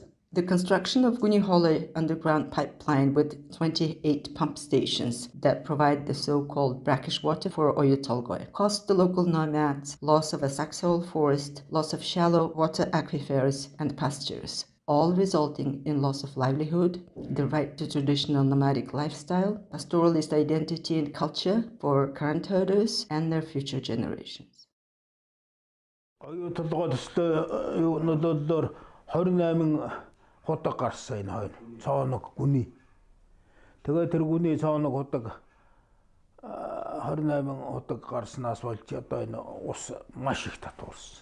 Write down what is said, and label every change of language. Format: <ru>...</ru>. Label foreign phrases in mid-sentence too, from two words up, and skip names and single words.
<en>The construction of Gunihole underground pipeline with 28 pump stations that provide the so-called brackish water for Oyu-Tolgoi cost the local nomads loss of a saxhole forest, loss of shallow water aquifers and pastures, all resulting in loss of livelihood, the right to traditional nomadic lifestyle, pastoralist identity and culture for current herders and their future generations.</en> <mn>Хотог гарсан энэ хоёр цооног гүний. Тэгээ тэр гүний цооног хотог 28 хотог гарснаас болж одоо энэ ус маш их татварсан.</mn>